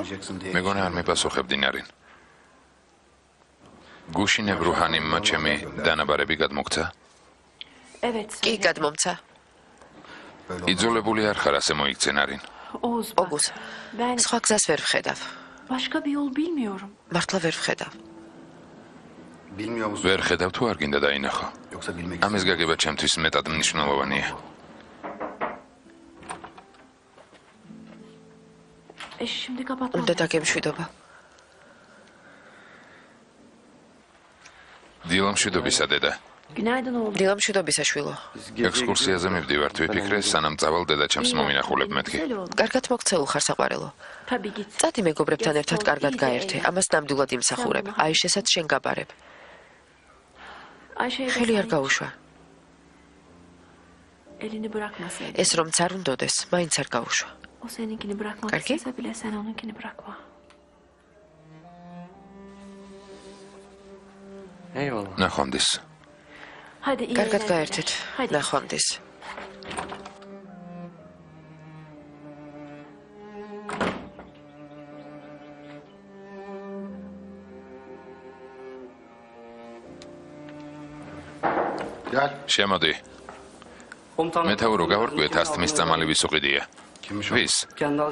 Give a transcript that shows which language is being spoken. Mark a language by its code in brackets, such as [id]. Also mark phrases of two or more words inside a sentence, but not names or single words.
[ka] მეგონა არ მიპასუხებდი ნარინ. გუშინებ რუჰანიმმა ჩემი დანაბარები გადმოგცა. [tr] Evet. [ka] კი, გადმომცა. იძულებული არ ხარ ასე მოიქცე ნარინ. [tr] Oğuz bak. [ka] ოგუს, [tr] Ben [ka] სხვა გზას ვერ ვხედავ. [tr] başka bir yol bilmiyorum. [ka] მართლა ვერ ვხედავ. [tr] Bilmiyor musun? [ka] ვერ ხედავ თუ არ გინდა დაინახო. [tr] Yoksa bilmek [ka] ამის გაგება ჩემთვის მეტად მნიშვნელოვანია. [tr] Şimdi kapatmam. [ka] უნდა დაგემშვიდობა. დილა მშვიდობისა დედა. [tr] Günaydın oğlum. [ka] დილა მშვიდობისა შვილო. ექსკურსიაზე მივდივართ, ვიფიქრე სანამ წავალ დედა ჩემს მომინახულებ მეთქი. [tr] Güzel oğlum. [ka] კარგად მოგცეულ ხარ საყვარელო. [tr] Tabii git. [ka] წადი მეგობრებთან ერთად კარგად გაერთე. ამას ნამდვილად იმსახურებ. აიშესაც შენ გაბარებ. [tr] Ayşe'ye [ka] ხელი არ [tr] desem [ka] გაუშვა. [tr] elini bırakmasaydı. [ka] ეს რომ არ უნდოდეს, მაინც არ გაუშვა. [tr] O seninkini bırakmak Kalki? istese bile sen onunkini bırakma. Eyvallah. [ka] ნახვამდის. [tr] Hadi iyi [ka] კარგად [tr] eğlenceler. [ka] გაერთეთ. [tr] Hadi. [ka] ნახვამდის. [tr] Gel. [ka] შემოდი. [tr] Komutanım. [ka] მეთაურო გავარკვიეთ ასთმის წამალი ვის უყიდია. [tr] Kimmiş o? [ka] ვის? Kendall